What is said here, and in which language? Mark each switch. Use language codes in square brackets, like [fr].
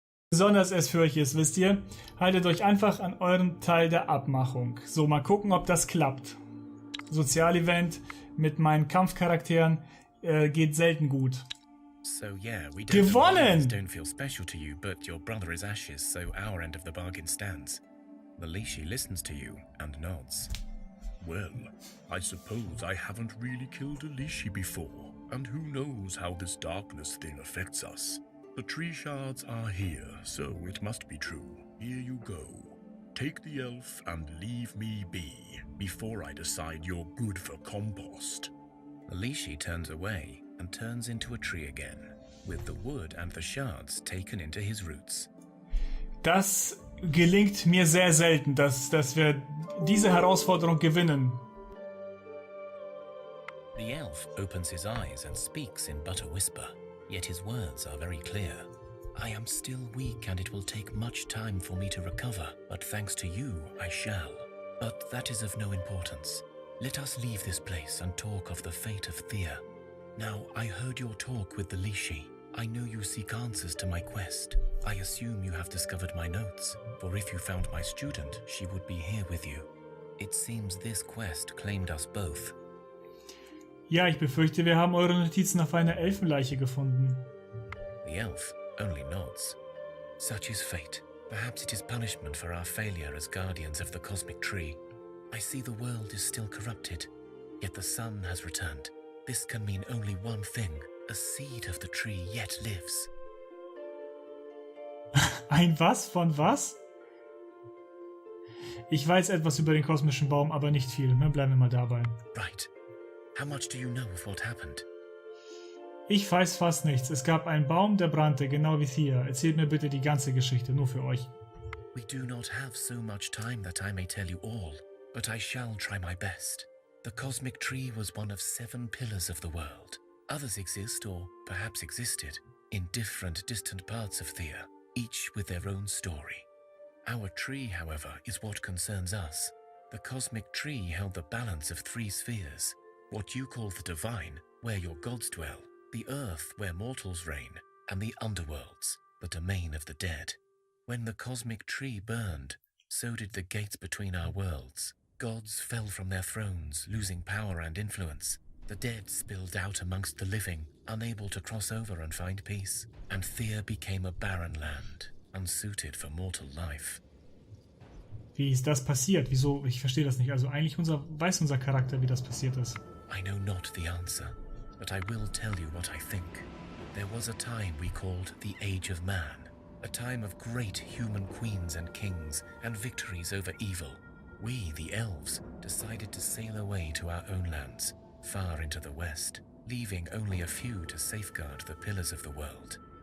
[de] besonders es für euch ist, wisst ihr, haltet euch einfach an euren Teil der Abmachung. So, mal gucken, ob das klappt. Sozialevent mit meinen Kampfcharakteren geht selten gut. [en] So yeah, we don't [de] Gewonnen! [en] don't feel special to you, but your brother is ashes, so our end of the bargain stands. Malishi listens to you and nods. Well, I suppose I haven't really killed a Lishi before, and who knows how this darkness thing affects us. The tree shards are here, so it must be true. Here you go. Take the elf and leave me be, before I decide you're good for compost. Malishi turns away and turns into a tree again, with the wood and the shards taken into his roots. [de] Das gelingt mir sehr selten, dass wir diese Herausforderung gewinnen. [en] The elf opens his eyes and speaks in but a whisper, yet his words are very clear. I am still weak and it will take much time for me to recover, but thanks to you I shall. But that is of no importance. Let us leave this place and talk of the fate of Thea. Now, I heard your talk with the Lishi. I know you seek answers to my quest. I assume you have discovered my notes, for if you found my student, she would be here with you. It seems this quest claimed us both. [de] Ja, ich befürchte, wir haben eure Notizen auf einer Elfenleiche gefunden. [en] The elf only nods. Such is fate. Perhaps it is punishment for our failure as guardians of the cosmic tree. I see the world is still corrupted, yet the sun has returned. This can mean only one thing. A seed of the tree yet lives. [de] Ein was von was? Ich weiß etwas über den kosmischen Baum, aber nicht viel. Bleiben wir mal dabei. [en] Right. How much do you know of what happened? [de] Ich weiß fast nichts. Es gab einen Baum, der brannte, genau wie Thea. Erzählt mir bitte die ganze Geschichte, nur für euch. [en] We do not have so much time that I may tell you all, but I shall try my best. The cosmic tree was one of 7 pillars of the world. Others exist, or perhaps existed, in different distant parts of Thea, each with their own story. Our tree, however, is what concerns us. The cosmic tree held the balance of 3 spheres, what you call the divine, where your gods dwell, the earth, where mortals reign, and the underworlds, the domain of the dead. When the cosmic tree burned, so did the gates between our worlds. Gods fell from their thrones, losing power and influence. The dead spilled out amongst the living, unable to cross over and find peace. And Thea became a barren land, unsuited for mortal life. [de] Wie ist das passiert? Wieso? Ich verstehe das nicht. Also eigentlich weiß unser Charakter, wie das passiert ist. [en] I know not the answer, but I will tell you what I think. There was a time we called the Age of Man, a time of great human queens and kings and victories over evil. We, the elves, decided to sail away to our own lands, far into the west, leaving only a few to safeguard the pillars of the world.